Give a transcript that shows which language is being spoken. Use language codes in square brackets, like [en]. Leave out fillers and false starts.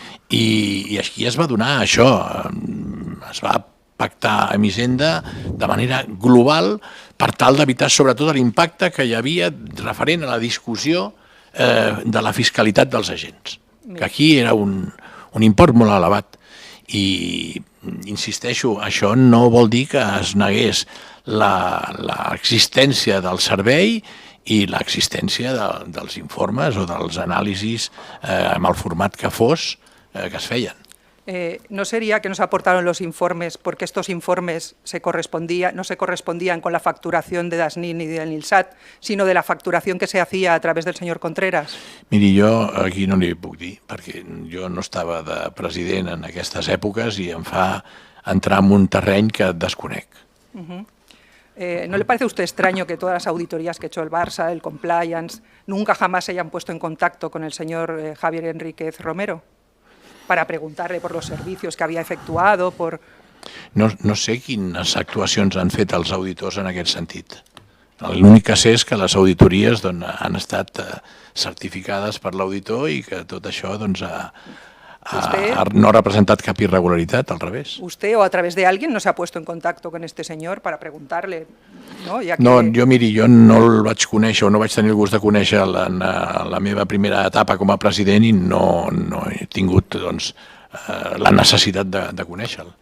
[ca] I aquí es va donar això, es va pactar amb Hisenda de manera global per tal d'evitar sobretot l'impacte que hi havia referent a la discussió de la fiscalitat dels agents, que aquí era un import molt elevat. I insisteixo, això no vol dir que es negués l'existència del servei i l'existència dels informes o dels anàlisis amb el format que fos que es feien. [es] ¿No sería que nos aportaron los informes porque estos informes no se correspondían con la facturación de Dasnin y del Nilsat, sino de la facturación que se hacía a través del señor Contreras? [ca] Miri, jo aquí no li puc dir, perquè jo no estava de president en aquestes èpoques i em fa entrar en un terreny que desconec. [es] ¿No le parece a usted extraño que todas las auditorías que ha hecho el Barça, el Compliance, nunca jamás se hayan puesto en contacto con el señor Javier Enríquez Romero para preguntarle por los servicios que había efectuado? [ca] No sé quines actuacions han fet els auditors en aquest sentit. L'únic que sé és que les auditories han estat certificades per l'auditor i que tot això no ha representat cap irregularitat, al revés. [es] ¿Usted o a través de alguien no se ha puesto en contacto con este señor para preguntarle? [ca] No, miri, jo no el vaig conèixer o no vaig tenir el gust de conèixer en la meva primera etapa com a president i no he tingut la necessitat de conèixer-lo.